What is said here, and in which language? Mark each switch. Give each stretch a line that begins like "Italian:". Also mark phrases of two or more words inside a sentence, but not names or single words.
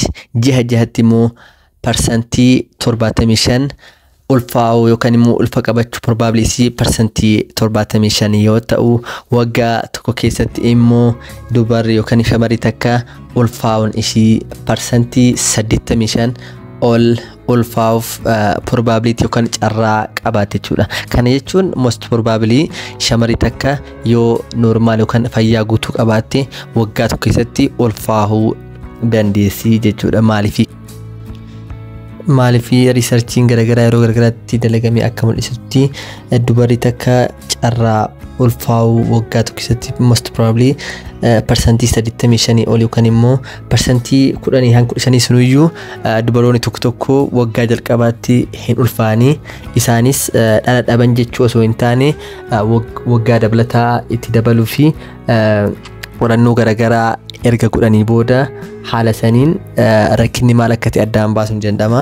Oromo: Ji'a 6tti immoo parsantii 75 ulfaa'uu yookaan immoo ulfa qabachuu probability parsantii 75 yoo ta'u, waggaa tokko keessatti immoo dubarri yookaan shamarri takka ulfaa'uun ishii parsantii 85 ol ulfaa'uuf probability yookaan carraa qabaate jechuudha. Kana jechuun
English: most probably
Oromo: shamarri takka yoo normaal yookaan fayyaa guutuu qabaatte waggaa tokko keessatti ulfaa'uu dandeessi jechuudha. Maaliif researchiin garagaraa yeroo garagaraatti dalagamee akka mul'isutti dubarri takka carraa ulfaa'uu waggaa tokko keessatti
English: most probably
Oromo: parsantii 85 ol yookaan immoo parsantii 10 hanga 15 sunuyyuu dubaroonni tokko waggaa jalqabaatti hin ulfaa'anii isaanis dhala dhaban jechuu osoo hin taane waggaa dabalataa itti dabaluu fi qorannoo garagaraa erga godhanii booda haala saniin rakkinni maal akka ta'e addaan baasuun danda'ama.